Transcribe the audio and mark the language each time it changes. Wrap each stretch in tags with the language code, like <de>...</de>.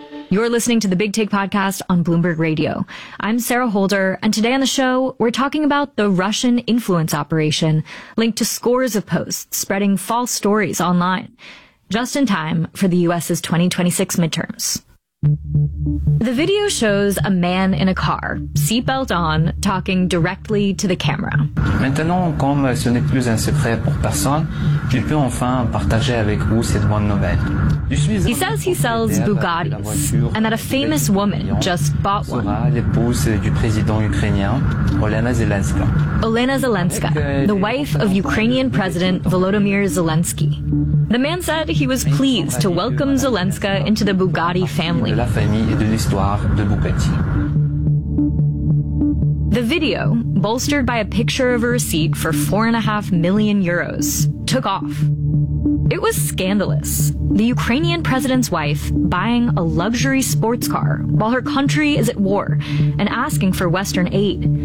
<en>You're listening to the Big Take Podcast on Bloomberg Radio. I'm Sarah Holder, and today on the show, we're talking about the Russian influence operation linked to scores of posts spreading false stories online, just in time for the U.S.'s 2026 midterms. The video shows a man in a car, seatbelt on, talking directly to the camera.</en> <fr>Maintenant, comme ce n'est plus un secret pour personne, je peux enfin partager avec vous cette bonne nouvelle.</fr> <en>He says he sells Bugattis, and that a famous woman just bought one.</en> <fr>Sera l'épouse du président ukrainien, Olena Zelenska.</fr> <en>Olena Zelenska, the wife of Ukrainian President Volodymyr Zelensky. The man said he was pleased to welcome Zelenska into the Bugatti family.</en> <fr>De la famille et de l'histoire de Bugatti.</fr> <en>The video, bolstered by a picture of a receipt for 4.5 million euros, took off. It was scandalous. The Ukrainian president's wife buying a luxury sports car while her country is at war and asking for Western aid.</en>